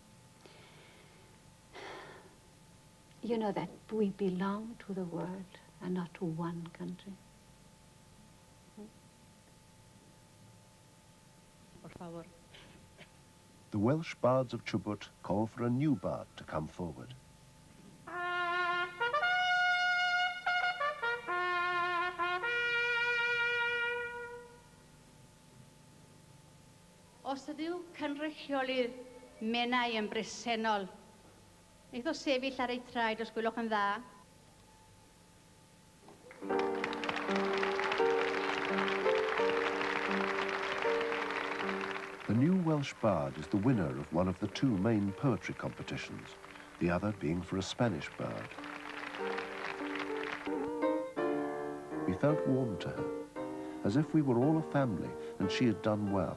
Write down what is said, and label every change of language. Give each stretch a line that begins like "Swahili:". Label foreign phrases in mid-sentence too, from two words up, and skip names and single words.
English: You know that we belong to the world and not to one country.
Spanish: Por favor.
English: The Welsh bards of Chubut call for a new bard to come forward.
Welsh: Os ydyw cynrychiolydd menau yn bresennol, wneith o sefyll ar ei traed os gwelwch yn dda.
English: The new Welsh bard is the winner of one of the 2 main poetry competitions, the other being for a Spanish bard. We felt warm to her, as if we were all a family and she had done well.